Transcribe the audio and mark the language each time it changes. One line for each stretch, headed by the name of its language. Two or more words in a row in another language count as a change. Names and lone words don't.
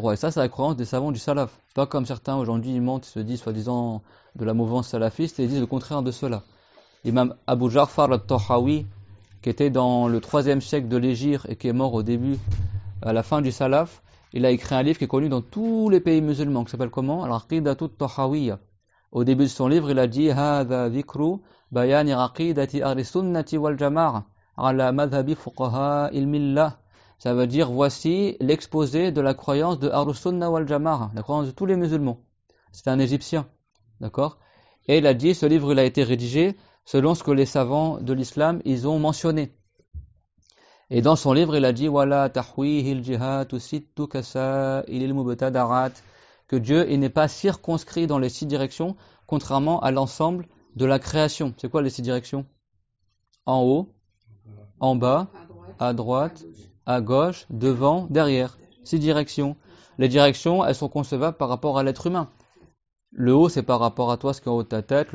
French: Et ça, c'est la croyance des savants du salaf. Pas comme certains aujourd'hui, ils mentent, se disent soi-disant de la mouvance salafiste et ils disent le contraire de cela. L'imam Abu Ja'far al-Tahawi, qui était dans le 3e siècle de l'Hégire et qui est mort au début, à la fin du salaf, il a écrit un livre qui est connu dans tous les pays musulmans, qui s'appelle comment? Al-Aqidatu Tahawiyya. Au début de son livre, il a dit
Arabic: هذا ذكر بيان عقيدة أهل السنة والجماعة على مذهب فقهاء الملة.
French: Ça veut dire voici l'exposé de la croyance de
Arabic: أهل السنة والجماعة,
French: la croyance de tous les musulmans. C'est un Égyptien, d'accord? Et il a dit, ce livre il a été rédigé selon ce que les savants de l'islam ils ont mentionné. Et dans son livre, il a dit
Arabic: ولا تحويه الجهات الست كسائر المبتدعات,
French: que Dieu il n'est pas circonscrit dans les 6 directions, contrairement à l'ensemble de la création. C'est quoi les 6 directions? En haut, en bas, à droite, à gauche, devant, derrière. 6 directions. Les directions, elles sont concevables par rapport à l'être humain. Le haut, c'est par rapport à toi, ce qui est en haut de ta tête.